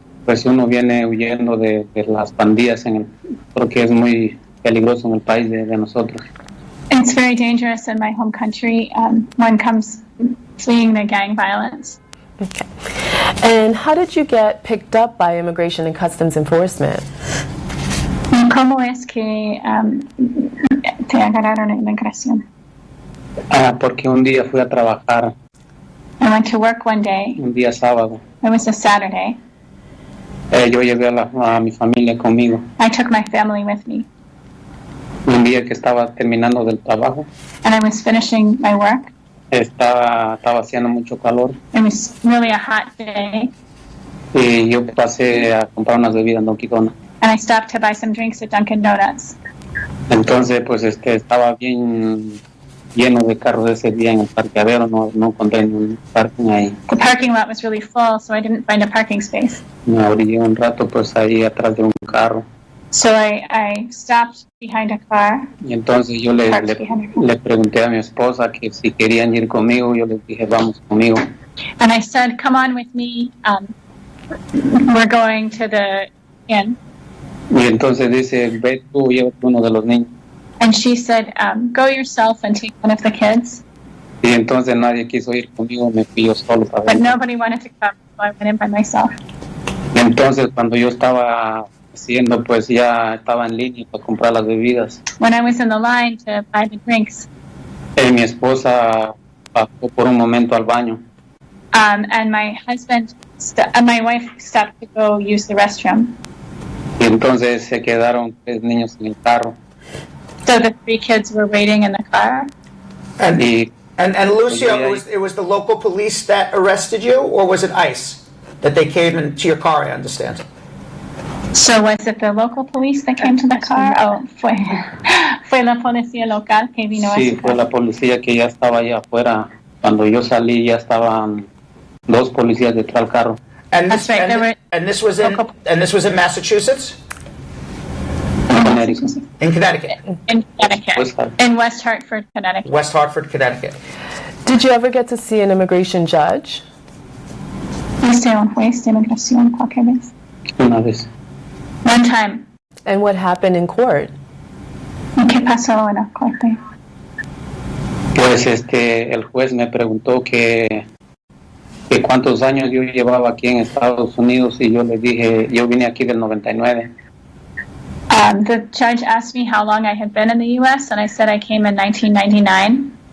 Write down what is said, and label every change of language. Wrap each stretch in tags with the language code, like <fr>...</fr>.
<es>Pues uno viene huyendo de las pandillas porque es muy peligroso en el país de nosotros.</es> <en>It's very dangerous in my home country when it comes fleeing the gang violence. Okay. And how did you get picked up by Immigration and Customs Enforcement?</en> <es>¿Cómo es que te agarraron en inmigración? Porque un día fui a trabajar.</es> <en>I went to work one day.</en> <es>Un día sábado.</es> <en>It was a Saturday.</en> <es>Yo llevé a mi familia conmigo.</es> <en>I took my family with me.</en> <es>Un día que estaba terminando del trabajo.</es> <en>And I was finishing my work.</en> <es>Estaba haciendo mucho calor.</es> <en>It was really a hot day.</en> <es>Y yo pasé a comprar unas bebidas en Dunkin' Donuts.</es> <en>And I stopped to buy some drinks at Dunkin' Donuts.</en> <es>Entonces, pues estaba bien lleno de carros ese día en el parqueadero, no encontré ningún parking ahí.</es> <en>The parking lot was really full, so I didn't find a parking space.</en> <es>Me orillé un rato, pues ahí atrás de un carro.</es> <en>So I stopped behind a car.</en> <es>Y entonces yo le pregunté a mi esposa que si querían ir conmigo, yo les dije, vamos conmigo.</es> <en>And I said, come on with me, we're going to the inn.</en> <es>Y entonces dice, ve tú, llévate uno de los niños.</es> <en>And she said, go yourself and take one of the kids.</en> <es>Y entonces nadie quiso ir conmigo, me fui yo solo para</es> <en>But nobody wanted to come, so I went in by myself.</en> <es>Y Entonces, cuando yo estaba haciendo, pues ya estaba en línea para comprar las bebidas.</es> <en>When I was in the line to buy the drinks,</en> <es>Mi esposa pasó por un momento al baño.</es> <en>and my my wife stopped to go use the restroom.</en> <es>Y entonces se quedaron 3 niños en el carro.</es> <en>So the 3 kids were waiting in the car. And Lucio, Yeah. it was the local police that arrested you, or was it ICE that they came into your car? I understand. So was it the local police that came to the car?</en> <es>Oh, fue la policía local que vino a Sí, ese fue</es> <en>car.</en> <es>la policía que ya estaba allá afuera. Cuando yo salí ya estaban 2 policías detrás del carro.</es> <en>And That's right, this was in Massachusetts, in Connecticut, In Connecticut. In West Hartford, Connecticut. West Hartford, Connecticut. Did you ever get to see an immigration judge?</en> <es>¿Viste a un juez de inmigración cualquier vez? Una vez.</es> <en>One time. And what happened in court?</en> <es>¿Qué pasó en la corte? Pues el juez me preguntó que cuántos años yo llevaba aquí en Estados Unidos y yo le dije, yo vine aquí del 99.</es> <en>The judge asked me how long I had been in the U.S., and I said I came in 1999.</en>